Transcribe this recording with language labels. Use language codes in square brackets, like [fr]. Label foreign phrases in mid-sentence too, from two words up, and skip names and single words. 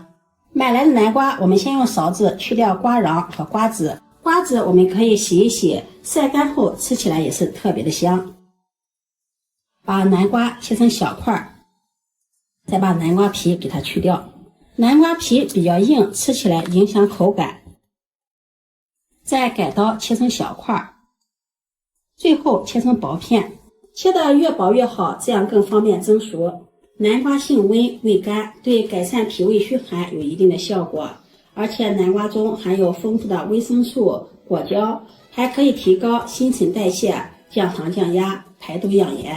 [zh] 買來的南瓜，我們先用勺子去掉瓜瓤和瓜子。瓜子我们可以洗一洗，曬乾後吃起來也是特別的香。把南瓜切成小塊，再把南瓜皮給它去掉。南瓜皮比較硬，吃起來影響口感。再改刀切成小塊，最後切成薄片。切得越薄越好，這樣更方便蒸熟。南瓜性溫味甘，對改善脾胃虛寒有一定的效果。而且南瓜中含有豐富的維生素、果膠，還可以提高新陳代謝、降糖降壓、排毒養顏。